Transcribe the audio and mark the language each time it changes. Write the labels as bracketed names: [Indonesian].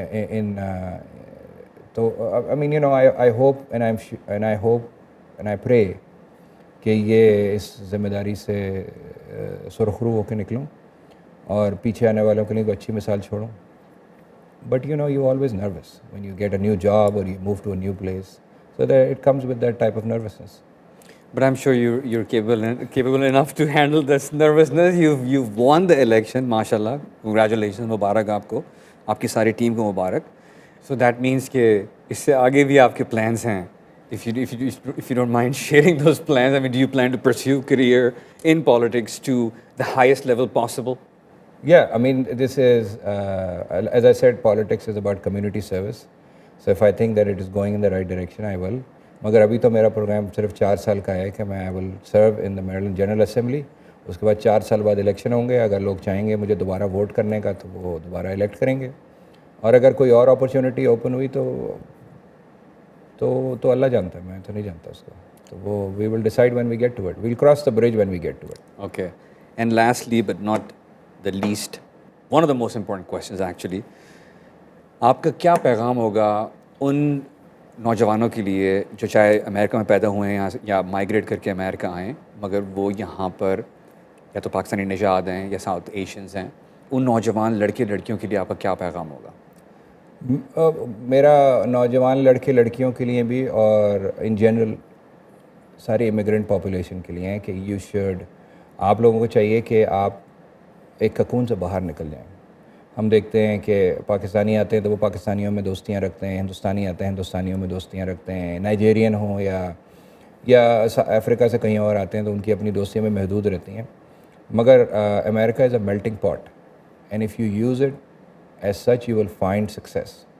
[Urdu] in تو [English] I mean, you know, I hope and I pray [Urdu] کہ یہ اس ذمہ داری سے سرخرو ہو کے نکلوں اور پیچھے آنے والوں کے لیے کوئی اچھی مثال چھوڑوں. [English] But you know, you always nervous when you get a new job or you move to a new place, so that it comes with that type of nervousness. But I'm sure you're capable enough to handle this nervousness. You've won the election, mashallah. Congratulations, [Urdu] مبارک آپ کو, آپ کی ساری team کو مبارک. [English] So that means [Urdu] کہ اس سے آگے بھی آپ کے plans ہیں. [English] If you don't mind sharing those plans, I mean, do you plan to pursue career in politics to the highest level possible? Yeah, I mean, this is, as I said, politics is about community service. So if I think that it is going in the right direction, I will. [Urdu] مگر ابھی تو میرا programme صرف 4 سال کا ہے کہ میں [English] I will serve in the Maryland General Assembly. [Urdu] اس کے بعد 4 سال بعد الیکشن ہوں گے. اگر لوگ چاہیں گے مجھے دوبارہ ووٹ کرنے کا تو وہ دوبارہ الیکٹ کریں گے, اور اگر کوئی اور اپرچونیٹی اوپن ہوئی تو اللہ جانتا ہے, میں تو نہیں جانتا اس کو. [English] تو وہ we will decide when we get to it. We'll cross the bridge when we get to it. Okay. And lastly but not the least, one of the most important questions actually, [Urdu] آپ کا کیا پیغام ہوگا ان نوجوانوں کے لیے جو چاہے امریکہ میں پیدا ہوئے ہیں یا مائیگریٹ کر کے امریکہ آئیں مگر وہ یہاں پر یا تو پاکستانی نژاد ہیں یا ساؤتھ ایشینز ہیں, ان نوجوان لڑکے لڑکیوں کے لیے آپ کا کیا پیغام ہوگا؟ میرا نوجوان لڑکے لڑکیوں کے لیے بھی اور ان جنرل ساری امیگرینٹ پاپولیشن کے لیے ہیں کہ [English] you should, [Urdu] آپ لوگوں کو چاہیے کہ آپ ایک ککون سے باہر نکل جائیں. ہم دیکھتے ہیں کہ پاکستانی آتے ہیں تو وہ پاکستانیوں میں دوستیاں رکھتے ہیں, ہندوستانی آتے ہیں ہندوستانیوں میں دوستیاں رکھتے ہیں, نائجیرین ہوں یا افریقہ سے کہیں اور آتے ہیں تو ان کی اپنی دوستیوں میں محدود رہتی ہیں. [English] مگر America is a melting pot, and if you use it as such you will find success.